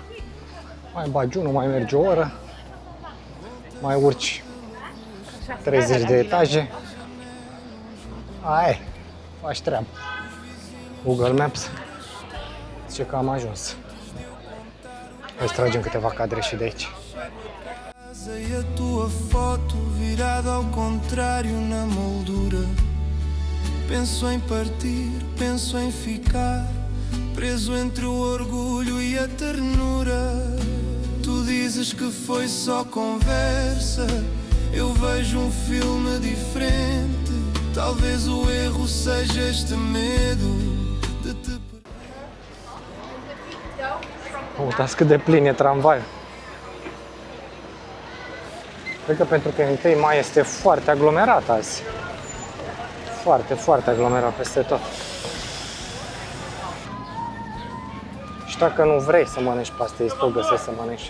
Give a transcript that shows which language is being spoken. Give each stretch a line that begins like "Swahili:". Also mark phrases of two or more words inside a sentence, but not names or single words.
Romanian: Mai bagi unul, mai merge o oră. Mai urci 30 de etaje. Aia, faci treabă. Google Maps zice că am ajuns. Hai să tragem câteva cadre și de aici.
Portuguese: E a tua foto virada ao contrário na moldura. Penso em partir, penso em ficar preso entre o orgulho e a ternura. Tu dizes que foi só conversa eu vejo filme diferente. Talvez o erro seja este medo de te
Romanian: Uitați cât de plin e tramvaiul. Cred că pentru că 1 mai este foarte aglomerat azi. Foarte, foarte aglomerat peste tot. Și dacă nu vrei să mănânci pastei, tot găsești să mănânci.